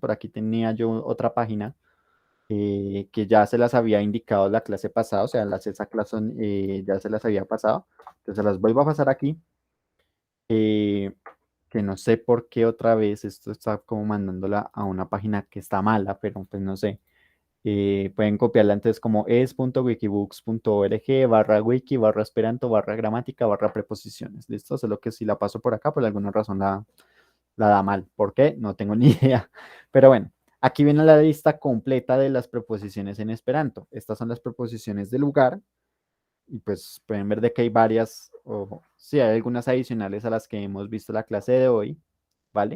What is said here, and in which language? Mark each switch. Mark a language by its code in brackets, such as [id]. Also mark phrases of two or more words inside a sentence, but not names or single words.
[es] Por aquí tenía yo otra página que ya se las había indicado la clase pasada, o sea, esa clase ya se las había pasado. Entonces las vuelvo a pasar aquí, eh, que no sé por qué otra vez esto está como mandándola a una página que está mala, pero pues no sé. Pueden copiarla antes como es.wikibooks.org/wiki/esperanto/gramática/preposiciones. ¿Listo? Solo que si la paso por acá, por alguna razón la da mal. ¿Por qué? No tengo ni idea. Pero bueno, aquí viene la lista completa de las preposiciones en Esperanto. Estas son las preposiciones de lugar. Y pues pueden ver de que hay varias, o sí, hay algunas adicionales a las que hemos visto la clase de hoy, ¿vale?